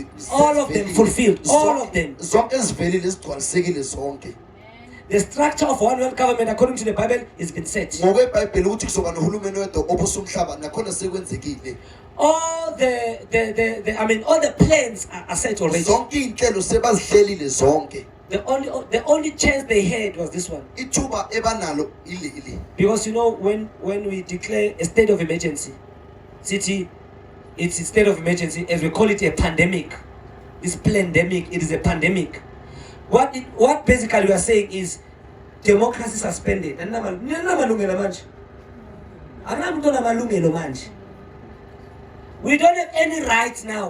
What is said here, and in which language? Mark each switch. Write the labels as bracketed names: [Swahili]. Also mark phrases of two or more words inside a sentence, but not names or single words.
[English] All of them fulfilled. All of them. [Zulu] zonke ezivelile zigcwalisekile zonke. [English] the structure of one world government according to the Bible has been set. [Zulu] ngokwebhayibheli ukuthi kuzoba nohulumeni wedwa obusumhlaba nakhona sekwenzekile. [English] All all the plans are set already. [Zulu] Zonke inhlelo sebazihlelile zonke. [English] The only chance they had was this one. [Zulu] Ithuba ebanalo ile. [English] Because when we declare a state of emergency, it's a state of emergency, as we call it, a pandemic. This pandemic, it is a pandemic. What basically we are saying is democracy suspended. We don't have any rights now.